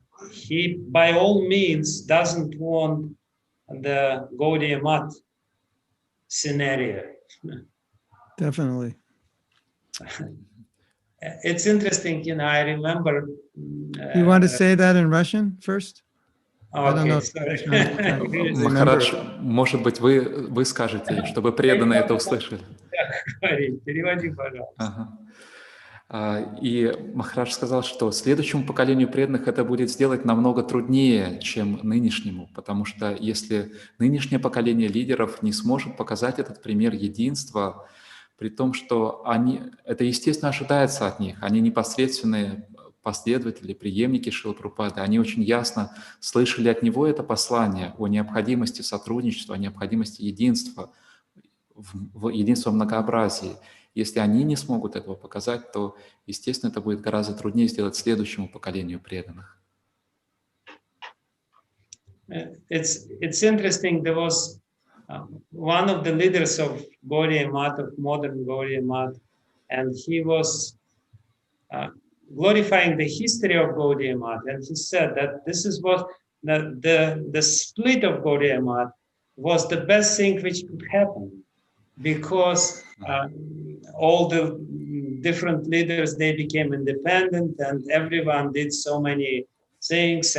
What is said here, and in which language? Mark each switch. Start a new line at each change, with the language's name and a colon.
English: He, by all means, doesn't want the Gaudiya Math scenario. Definitely. It's interesting, I remember... You want to say that in Russian first? I don't know. Okay, sorry. Krishna, I'm trying to remember.
Russian: Махарадж, может быть, вы скажете, чтобы преданные это услышали. Говори, переводи, пожалуйста. Ага. И Махарадж сказал, что следующему поколению преданных это будет сделать намного труднее, чем нынешнему, потому что если нынешнее поколение лидеров не сможет показать этот пример единства, при том, что это естественно ожидается от них, они непосредственные последователи, преемники Шрилы Прабхупады, они очень ясно слышали от него это послание о необходимости сотрудничества, о необходимости единства, единства в многообразии. Если они не смогут этого показать, то, естественно, это будет гораздо труднее сделать следующему поколению преданных.
English: It's interesting. There was one of the leaders of Gaudiya Math, of modern Gaudiya Math, and he was glorifying the history of Gaudiya Math, and he said that this is what the split of Gaudiya Math was the best thing which could happen, because all the different leaders, they became independent, and everyone did so many things.